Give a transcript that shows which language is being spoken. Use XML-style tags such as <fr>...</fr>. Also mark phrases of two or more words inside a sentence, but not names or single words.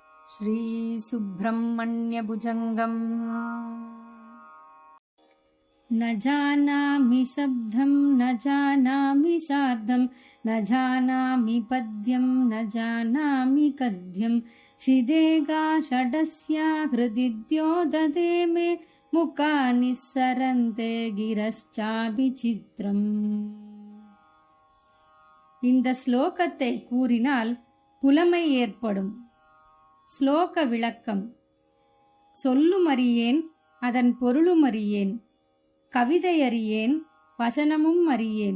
<sa>श्रीसुब्रह्मण्यभुजङ्गम् न जानामि शब्दं न जानामि सार्धं न जानामि पद्यं न जानामि गद्यं श्रीदेगाषडस्य हृदि द्योतते मे मुखानि सरन्ते गिरश्चाभिचित्रम्.</sa> <ta>இந்த ஸ்லோகத்தை கூறினால் புலமை ஏற்படும். ஸ்லோக விளக்கம். சொல்லுமறியேன், அதன் பொருளுமறியேன், கவிதை அறியேன், வசனமும் அறியேன்.</ta>